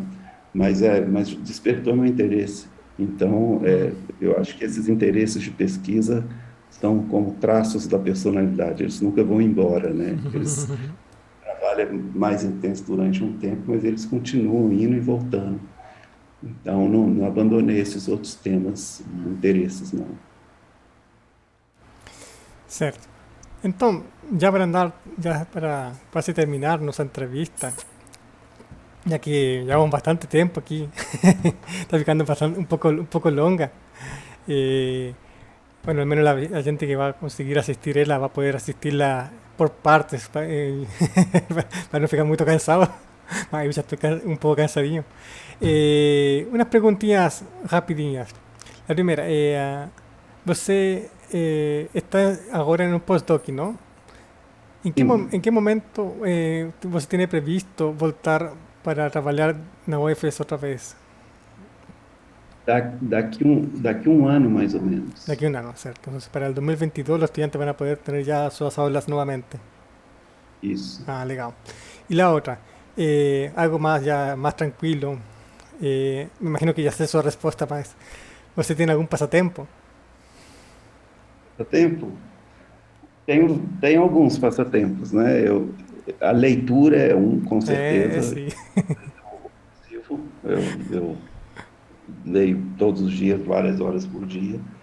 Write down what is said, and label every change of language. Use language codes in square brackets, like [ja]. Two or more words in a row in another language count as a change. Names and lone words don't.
[pt] Mas despertou meu interesse. Então, eu acho que esses interesses de pesquisa são como traços da personalidade, eles nunca vão embora, né? Eles trabalham mais intenso durante um tempo, mas eles continuam indo e voltando. Então, não abandonei esses outros temas, interesses, não. Certo. Então, [es] ya para andar, ya para casi terminar nuestra entrevista, ya que llevamos bastante tiempo aquí, [pt] está ficando bastante, [es] un poco longa. Eh, bueno, al menos la gente que va a conseguir asistir ella va a poder asistirla por partes para no ficar muy cansado. Ay, ya estoy un poco cansadinho. Unas preguntinhas rapidinhas. La primera, [pt] você está agora em um postdoc, não? Em que momento você tem previsto voltar para trabalhar na UFS outra vez? Daqui um ano, mais ou menos. Daqui a [es] un año, ¿cierto? Entonces, para el 2022 los estudiantes van a poder tener ya sus aulas nuevamente. [pt] Isso. Ah, legal. [es] Y la otra, algo más ya más tranquilo. Me imagino que ya sé su respuesta, [pt] mas ¿você tem algum passatempo? Passatempo? Tenho alguns passatempos, né? A leitura é um, com certeza. Sim. Eu leio todos os dias, várias horas por dia.